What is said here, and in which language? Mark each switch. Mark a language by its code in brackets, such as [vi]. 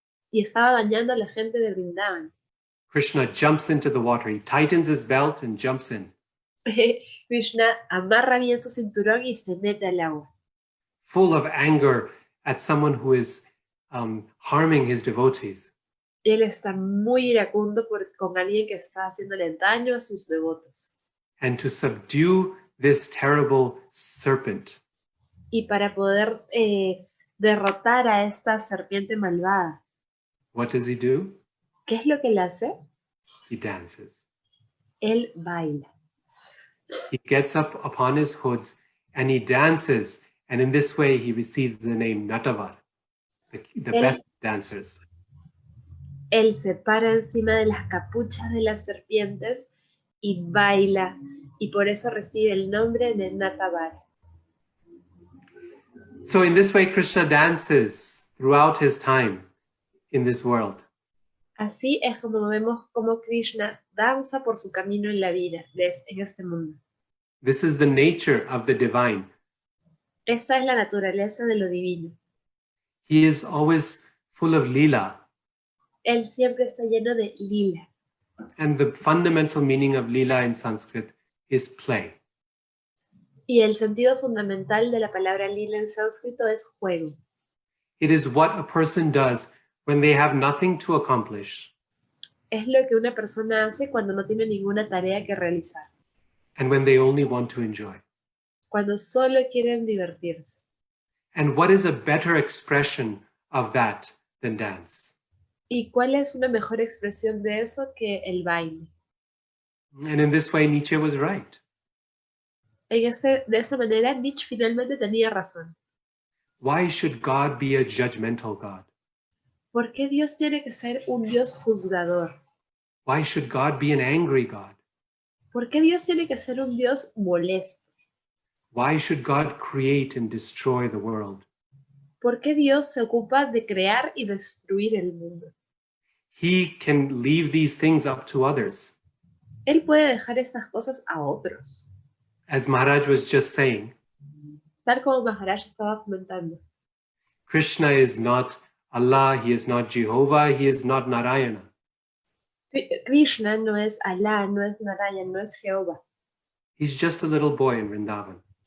[es] y estaba dañando a la gente de Vrindavan, [en] Krishna jumps into the water. He tightens his belt and jumps in. [es] Krishna amarra bien su cinturón y se mete al agua. [en] Full of anger at someone who is harming his devotees. [es] Él está muy iracundo con alguien que está haciéndole daño a sus devotos. [en] And to subdue this terrible serpent, [es] Y para poder derrotar a esta serpiente malvada, [en] what does he do? [es] ¿qué es lo que él hace? [en] He dances. [es] Él baila. [en] He gets up upon his hoods and he dances. And in this way, he receives the name Natavar, the best dancers. [es] Él se para encima de las capuchas de las serpientes y baila, y por eso recibe el nombre de Natavar. [en] So in this way, Krishna dances throughout his time in this world. [es] Así es como vemos como Krishna danza por su camino en la vida, en este mundo. [en] This is the nature of the divine. [es] Esa es la naturaleza de lo divino. [en] He is always full of lila. [es] Él siempre está lleno de lila. [en] And the fundamental meaning of lila in Sanskrit is play. [es] Y el sentido fundamental de la palabra lila en sánscrito es juego. [en] It is what a person does when they have nothing to accomplish. [es] Es lo que una persona hace cuando no tiene ninguna tarea que realizar. [en] And when they only want to enjoy. [es] Cuando solo quieren divertirse. [en] And what is a better expression of that than dance? [es] ¿Y cuál es una mejor expresión de eso que el baile? [en] And in this way, Nietzsche was right. [es] De esta manera, Nietzsche finalmente tenía razón. [en] Why should God be a judgmental God? [es] ¿Por qué Dios tiene que ser un Dios juzgador? [en] Why should God be an angry God? [es] ¿Por qué Dios tiene que ser un Dios molesto? [en] Why should God create and destroy the world? [es] ¿Por qué Dios se ocupa de crear y destruir el mundo? [en] he can leave these things up to others. [es] Él puede dejar estas cosas a otros. [en] As Maharaj was just saying, [es] Tal como Maharaj estaba comentando. [en] Krishna is not Allah, he is not Jehovah, he is not Narayana. [es] Krishna no es Alá, no es Narayan, no es Jehová. [en] He's just a little boy in Vrindavan